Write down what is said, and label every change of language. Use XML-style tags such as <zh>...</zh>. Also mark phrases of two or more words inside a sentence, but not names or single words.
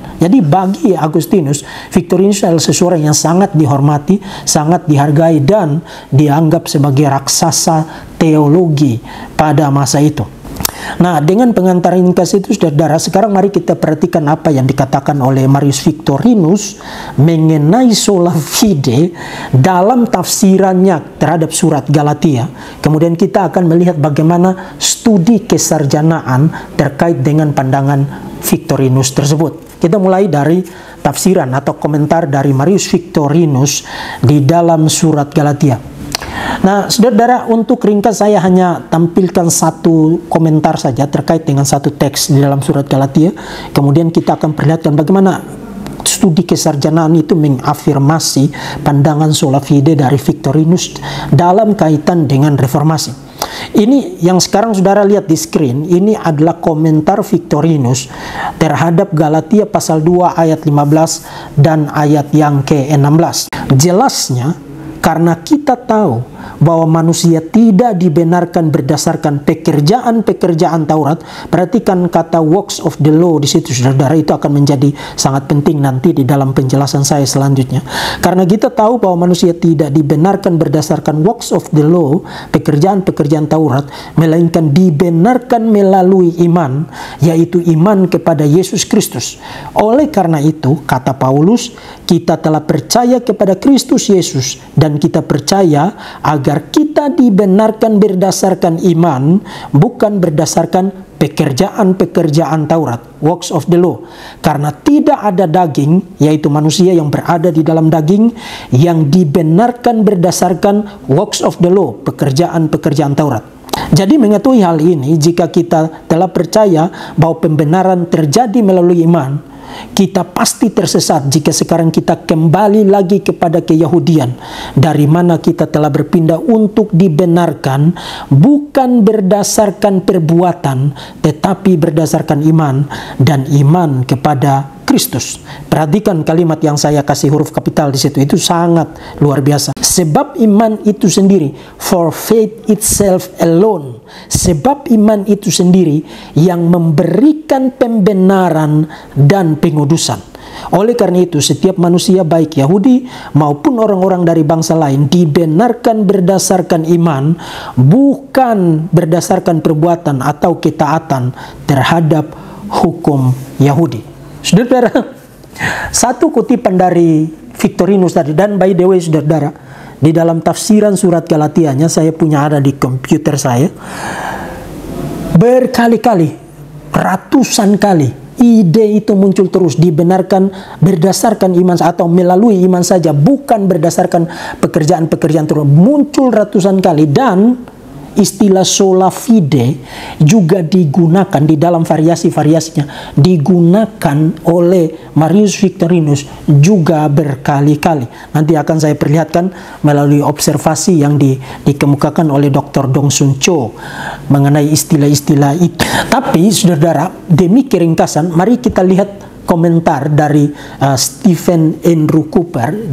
<id>Jadi bagi Agustinus, Victorinus adalah seseorang yang sangat dihormati, sangat dihargai, dan dianggap sebagai raksasa teologi pada masa itu. Nah, dengan pengantar ringkas itu, saudara, sekarang mari kita perhatikan apa yang dikatakan oleh Marius Victorinus mengenai</id> <la>sola fide</la> <id>dalam tafsirannya terhadap surat Galatia. Kemudian kita akan melihat bagaimana studi kesarjanaan terkait dengan pandangan Victorinus tersebut. Kita mulai dari tafsiran atau komentar dari Marius Victorinus di dalam surat Galatia. Nah, saudara, untuk ringkas saya hanya tampilkan satu komentar saja terkait dengan satu teks di dalam surat Galatia. Kemudian kita akan perlihatkan bagaimana studi kesarjanaan itu mengafirmasi pandangan</id> <la>sola fide</la> <id>dari Victorinus dalam kaitan dengan reformasi. Ini yang sekarang saudara lihat di screen, ini adalah komentar Victorinus terhadap Galatia pasal 2 ayat 15 dan ayat yang ke-16. Jelasnya, karena kita tahu bahwa manusia tidak dibenarkan berdasarkan pekerjaan-pekerjaan Taurat. Perhatikan kata</id> <en>works of the law</en> <id>di situ, saudara, itu akan menjadi sangat penting nanti di dalam penjelasan saya selanjutnya. Karena kita tahu bahwa manusia tidak dibenarkan berdasarkan</id> <en>works of the law,</en> <id>pekerjaan-pekerjaan Taurat, melainkan dibenarkan melalui iman, yaitu iman kepada Yesus Kristus. Oleh karena itu, kata Paulus, kita telah percaya kepada Kristus Yesus dan kita percaya agar kita dibenarkan berdasarkan iman, bukan berdasarkan pekerjaan-pekerjaan Taurat,</id> <en>works of the law.</en> <id>Karena tidak ada daging, yaitu manusia yang berada di dalam daging, yang dibenarkan berdasarkan</id> <en>works of the law,</en> <id>pekerjaan-pekerjaan Taurat. Jadi mengetahui hal ini, jika kita telah percaya bahwa pembenaran terjadi melalui iman, kita pasti tersesat jika sekarang kita kembali lagi kepada keyahudian, dari mana kita telah berpindah untuk dibenarkan bukan berdasarkan perbuatan, tetapi berdasarkan iman dan iman kepada Kristus. Perhatikan kalimat yang saya kasih huruf kapital di situ, itu sangat luar biasa. Sebab iman itu sendiri,</id> <en>for faith itself alone.</en> <id>Sebab iman itu sendiri yang memberikan pembenaran dan pengudusan. Oleh karena itu, setiap manusia baik Yahudi maupun orang-orang dari bangsa lain dibenarkan berdasarkan iman, bukan berdasarkan perbuatan atau ketaatan terhadap hukum Yahudi. Saudara, satu kutipan dari Victorinus tadi, dan</id> <en>by the way</en> <id>saudara, di dalam tafsiran surat Galatianya, saya punya ada di komputer saya, berkali-kali, ratusan kali, ide itu muncul terus, dibenarkan berdasarkan iman atau melalui iman saja, bukan berdasarkan pekerjaan-pekerjaan terus, muncul ratusan kali. Dan istilah</id> <la>sola fide</la> <id>juga digunakan di dalam variasi-variasinya, digunakan oleh Marius Victorinus juga berkali-kali. Nanti akan saya perlihatkan melalui observasi yang dikemukakan oleh Dr. Dong Sun Cho mengenai istilah-istilah itu. Tapi saudara, demi keringkasan, mari kita lihat komentar dari Stephen Andrew Cooper.</id>